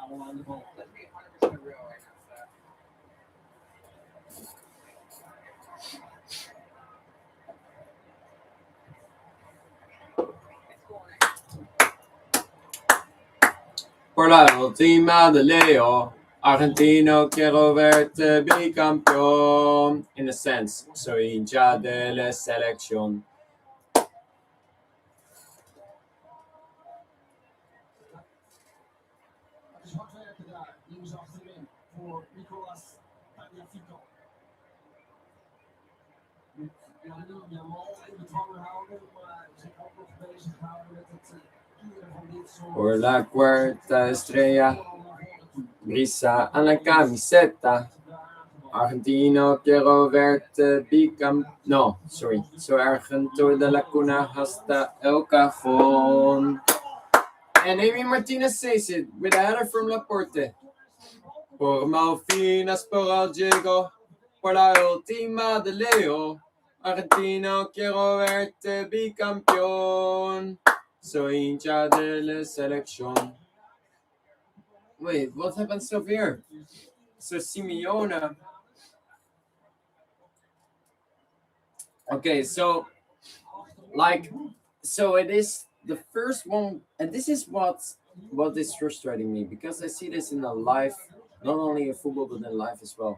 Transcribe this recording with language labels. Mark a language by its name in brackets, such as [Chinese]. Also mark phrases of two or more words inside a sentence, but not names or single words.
[Dutch] aan de bal. [Spanish] Por la última de Leo, Argentino quiero verte bicampeón. [English] In a sense, [Spanish] soy hincha de la selección. [Dutch] Het is hard werken daar, links achterin, voor Nicolas Tagliafico. Moet Jamal in bedwang houden, maar zich ook nog bezig houden met het keren van dit soort... [Spanish] Por la cuarta estrella, brisa a la camiseta. Argentino quiero verte bicampeón. [English] No, sorry. [Spanish] Soy Argento de la cuna hasta el cajón. [English] And Amy Martinez says it with a header from Laporte. [Spanish] Por Malfinas, por el Diego, por la última de Leo. Argentino quiero verte bicampeón. Soy hincha de la selección. [English] Wait, what happens over here? So Simeone. Okay, so so it is the first one, and this is what is frustrating me, because I see this in a live, not only in football but in life as well.